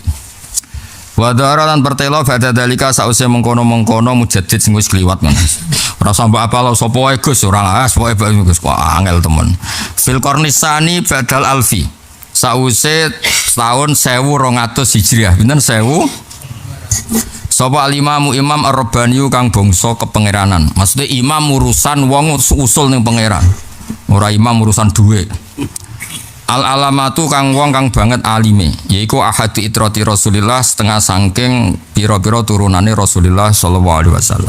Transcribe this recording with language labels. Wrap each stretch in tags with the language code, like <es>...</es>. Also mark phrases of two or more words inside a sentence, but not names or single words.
<ar>وظهر</ar> <jv>lan pertelo</jv> <ar>بعد ذلك</ar> <jv>sause mengkono-mengkono mujaddid sing wis kliwat ngono. Ora sampe apal sapa wae Gus ora lah pokoke Gus kok angel temen.</jv> <ar>في القرن الثاني بعد الألف.</ar> <jv>Sause tahun 1200 Hijriah. Pinten 1000? Sapa</jv> <ar>الإمام إمام الرباني</ar> <jv>kang bangsa kepangeranan. Maksudnya imam urusan wong usul ning pangeran. Ora imam urusan dhuwit. Al-alamatu kang wong kang banget alime, yaiku</jv> <ar>أحد عترة رسول الله</ar> <jv>setengah sangking pira-pira turunane Rasulillah</jv> <ar>صلى الله عليه وسلم.</ar>